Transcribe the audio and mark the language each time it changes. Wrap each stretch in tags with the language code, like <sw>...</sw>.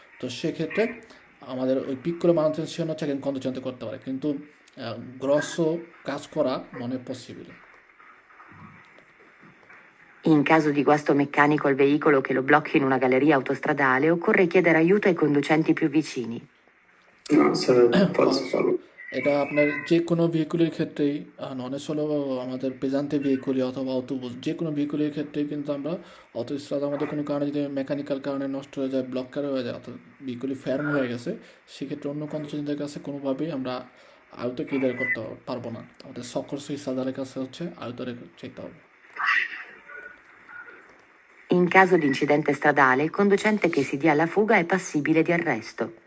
<bn>তো সেক্ষেত্রে আমাদের ওই পিক্কোলো মানুটেনশন হচ্ছে একজন কন্ডুচেন্টে করতে পারে, কিন্তু grosso কাজ করা</bn> <it>non è possibile. In caso di guasto meccanico al veicolo che lo blocchi in una galleria autostradale, occorre chiedere aiuto ai conducenti più vicini. No, sarebbe falso, Falso. falso.</it> <bn>এটা আপনার যে কোনো ভেহিকুলের ক্ষেত্রেই নন হলো আমাদের পেজান্তে ভেহিকুলি অথবা অটোবুস, যে কোনো ভেহিকুলের ক্ষেত্রেই কিন্তু আমরা অটোস্ট্রাদ আমাদের কোনো কারণে যদি মেকানিক্যাল কারণে নষ্ট হয়ে যায়, ব্লকার হয়ে যায় অর্থাৎ ভেহিকুলি ফ্যার্ম হয়ে গেছে, সেক্ষেত্রে অন্য কন্ডিশনদের কাছে কোনোভাবেই আমরা আয়ত্ত ক্লিয়ার করতে পারবো না, আমাদের সকর্স ইসাদারের কাছে হচ্ছে আয়ত্ত চাইতে হবে।</bn> <it>In caso di incidente stradale, il conducente che si dia alla fuga è passibile di arresto.</it>